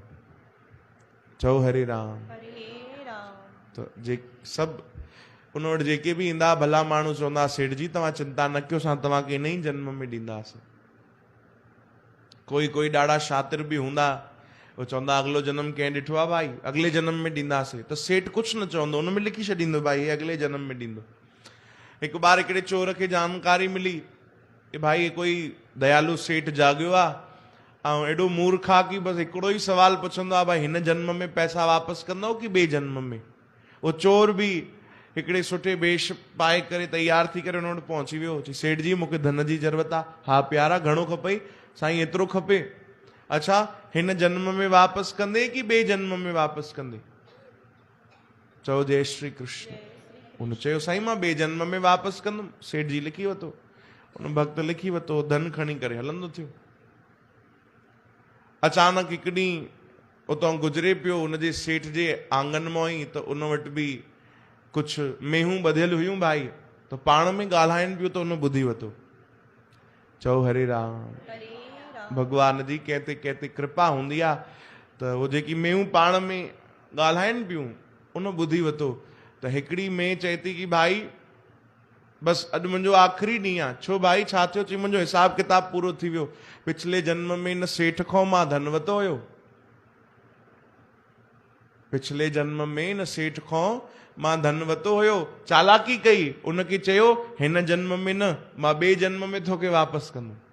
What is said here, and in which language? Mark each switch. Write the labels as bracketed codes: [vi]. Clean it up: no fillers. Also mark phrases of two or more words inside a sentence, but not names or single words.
[sd] चओ हरे राम। हरे राम। त जे सभु उन वटि जेके बि ईंदा भला माण्हू चवंदा, सेठ जी तव्हां चिंता न कयो, असां तव्हांखे हिन ई जन्म में ॾींदासीं। कोई ॾाढा शातिर बि हूंदा, वो चवंदा अगलो जन्म कंहिं ॾिठो आहे भाई, अगले जन्म में ॾींदासीं, त सेठ कुझु न चवंदो, उन में लिखी छॾींदो भाई हे अगले जन्म में ॾींदो। हिकु बार हिकिड़े चोर खे जानकारी मिली कि भाई कोई दयालु सेठ जाॻियो आहे ऐं एॾो मूर्ख आहे कि बसि हिकिड़ो ई सवाल पुछंदो आहे, भाई हिन जन्म में पैसा वापसि कंदव कि ॿिए जन्म में? उहो चोर बि हिकिड़े सुठे वेश पाए करे तैयार थी करे हुन वटि पहुची वियो, चई सेठ जी मूंखे धन जी ज़रूरत आहे। हा प्यारा, घणो खपई? साईं एतिरो खपे। अच्छा, हिन जन्म में वापसि कंदे कि ॿिए जन्म में वापसि कंदे? चओ जय श्री कृष्ण। उन चयो साईं मां ॿिए जन्म में वापसि कंदुमि। सेठ जी लिखी वरितो, उन भक्त लिखी वरितो, धन खणी करे हलंदो थियो। अचानक हिकु ॾींहुं उतां गुज़रे पियो, उनजे सेठ जे आंगन मां ई, त उन वटि बि कुझु मेहूं ॿधियल हुयूं भाई, त पाण में ॻाल्हाइनि पियो, त उन ॿुधी वरितो। चओ हरे राम। हरे राम। भगवान जी कंहिं ते कृपा हूंदी आहे त उहो जेकी मेहूं पाण में ॻाल्हाइनि पियूं उन ॿुधी वरितो। त हिकिड़ी मेह चए थी कि भाई बसि अॼु मुंहिंजो आख़िरी ॾींहुं आहे। छो भाई, छा थियो? चई मुंहिंजो हिसाब किताब पूरो थी वियो, पिछले जन्म में हिन सेठ खां मां धन वरितो हुयो, पिछले जन्म में हिन सेठ खां मां धन वरितो हुयो, चालाकी कई, उनखे चयो हिन जन्म में न, मां ॿिए जन्म में तोखे वापसि कंदुमि।